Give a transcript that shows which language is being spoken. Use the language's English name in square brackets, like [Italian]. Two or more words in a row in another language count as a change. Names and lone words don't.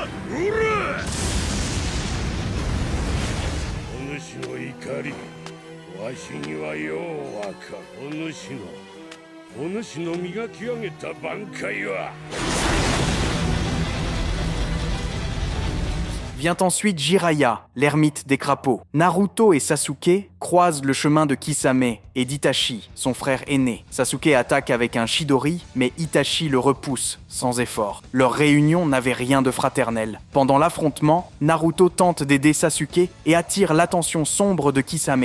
[Japanese] ほら。お主の怒り。わしにはようわかる。お主の磨き上げた挽回は。 [French] Vient ensuite Jiraiya, l'ermite des crapauds. Naruto et Sasuke croisent le chemin de Kisame et d'Itachi, son frère aîné. Sasuke attaque avec un Chidori, mais Itachi le repousse, sans effort. Leur réunion n'avait rien de fraternel. Pendant l'affrontement, Naruto tente d'aider Sasuke et attire l'attention sombre de Kisame.